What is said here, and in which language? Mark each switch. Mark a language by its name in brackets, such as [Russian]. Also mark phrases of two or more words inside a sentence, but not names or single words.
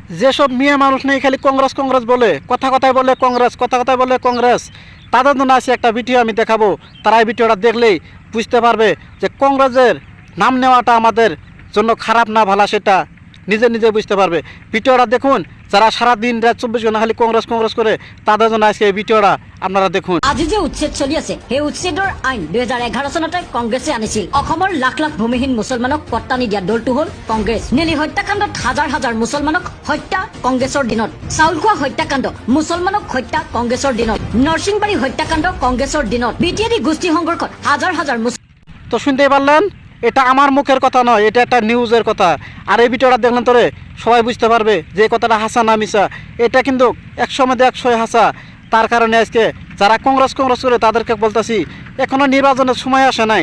[Bangla] যেসব মেয়ে মানুষ নেই খালি কংগ্রেস কংগ্রেস বলে, কথায় বলে কংগ্রেস, কথায় বলে কংগ্রেস, তাদের জন্য আছে একটা ভিডিও আমি দেখাবো। তারা এই ভিডিওটা দেখলেই বুঝতে পারবে যে কংগ্রেসের নাম নেওয়াটা আমাদের জন্য খারাপ না ভালো সেটা নিজে নিজে বুঝতে পারবে। ভিডিওটা দেখুন, যারা সারাদিন রাত 24 ঘণ্টা খালি কংগ্রেস কংগ্রেস করে তাদের জন্য আজকে এই ভিডিওটা আপনারা দেখুন। [Assamese] আজি যে উচ্ছেদ চলি আছে সেই উচ্ছেদৰ আইন 2011 চনতে কংগ্ৰেছে আনিছিল। অসমৰ লাখ লাখ ভূমিহীন মুছলমানক পট্টানি দিয়া দলটো হ'ল কংগ্ৰেছ। নেলি হত্যাকাণ্ডত হাজাৰ হাজাৰ মুছলমানক হত্যা কংগ্ৰেছৰ দিনত। চাউল খোৱা হত্যাকাণ্ড মুছলমানক হত্যা কংগ্ৰেছৰ দিনত। নৰসিংবাৰী হত্যাকাণ্ড কংগ্ৰেছৰ দিনত। বিটিআইডি গোষ্ঠী সংঘৰ্ষত হাজাৰ হাজাৰ [Bangla] তো শুনতেই পারলেন, এটা আমার মুখের কথা নয়, এটা একটা নিউজের কথা। আর এই ভিডিওটা দেখলেন তোরে সবাই বুঝতে পারবে যে কথাটা হাসা না মিশা। এটা কিন্তু 100 মধ্যে 100 হাসা। তার কারণে আজকে যারা কংগ্রেস কংগ্রেস করে তাদেরকে বলতেছি, এখনও নির্বাচনের সময় আসে নাই।